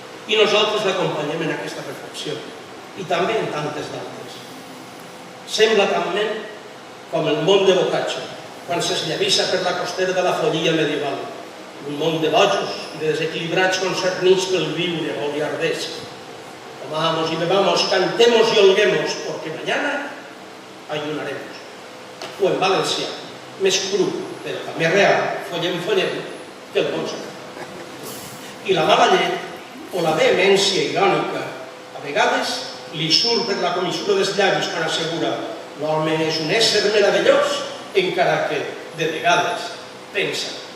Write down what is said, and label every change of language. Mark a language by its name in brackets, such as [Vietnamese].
[Catalan] I nosaltres l'acompanyem en aquesta reflexió, i també en tantes d'altres. Sembla també com el món de Boccaccio, quan s'esllavissa per la costera de la follia medieval, un món de bojos i de desequilibrats concernits pel viure goliardesc. [Spanish] Comamos y bebamos, cantemos y holguemos, porque mañana ayunaremos. [Catalan] O en valencià, més cru, però també real, follem, que el bon sacat. I la mala llet o la vehemència irònica, a vegades li surt per la comissura dels llavis quan assegura l'home és un ésser meravellós, encara que, de vegades, pensa.